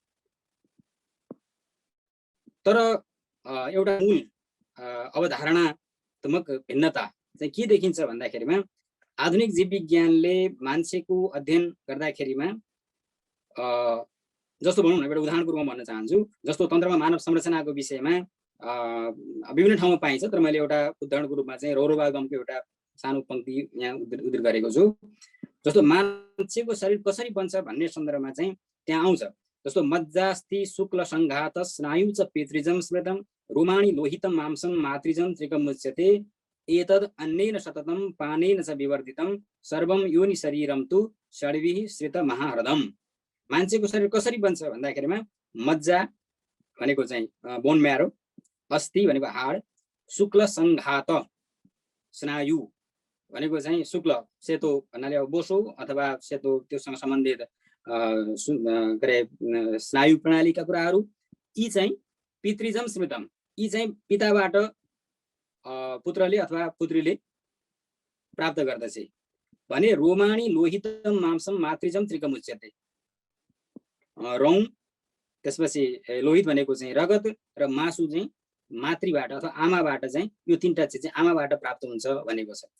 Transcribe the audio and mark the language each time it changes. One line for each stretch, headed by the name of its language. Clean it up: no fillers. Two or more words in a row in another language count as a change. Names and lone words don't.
Nepali: तर एउटा मूल अवधारणात्मक भिन्नता चाहिँ के देखिन्छ भन्दाखेरिमा, आधुनिक जीव विज्ञानले मान्छेको अध्ययन गर्दाखेरिमा जस्तो भनौँ न, एउटा उदाहरणको रूपमा भन्न चाहन्छु, जस्तो तन्त्रमा मानव संरचनाको विषयमा विभिन्न ठाउँमा पाइन्छ, तर मैले एउटा उदाहरणको रूपमा चाहिँ रौरवागमको एउटा सानो पंक्ति यहाँ उद्धृत गरेको छु। जस्तो मान्छेको शरीर कसरी बन्छ भन्ने सन्दर्भमा चाहिँ त्यहाँ आउँछ।
Sanskrit: जस्तो मज्जास्ति शुक्ल संघात स्नायु च पितृजम स्मृतम रोमाणी लोहितम मांसम मातृजम त्रिकमुच्यते एतद् अन्येन सततम पानेन च विवर्धितम सर्वम योनि शरीरम तु षड्भिः श्रित महाहृदम।
Nepali: मान्छेको शरीर कसरी बन्छ भन्दाखेरिमा मज्जा भनेको चाहिँ
English: bone marrow,
Nepali: अस्थि भनेको हाड,
Sanskrit: शुक्ल संघात स्नायु
Nepali: भनेको चाहिँ शुक्ल सेतो भन्नाले अब बोसो अथवा सेतो त्योसँग सम्बन्धित स्नायु प्रणालीका कुराहरू, यी चाहिँ
Sanskrit: पितृजम स्मृतम,
Nepali: यी चाहिँ पिताबाट पुत्रले अथवा पुत्रीले प्राप्त गर्दछ भने
Sanskrit: रोमाणी लोहितम मांसम मातृजम त्रिकमुच्यते,
Nepali: रौँ त्यसपछि लोहित भनेको चाहिँ रगत र मासु चाहिँ मातृबाट अथवा आमाबाट चाहिँ यो तीनटा चिज चाहिँ आमाबाट प्राप्त हुन्छ भनेको छ।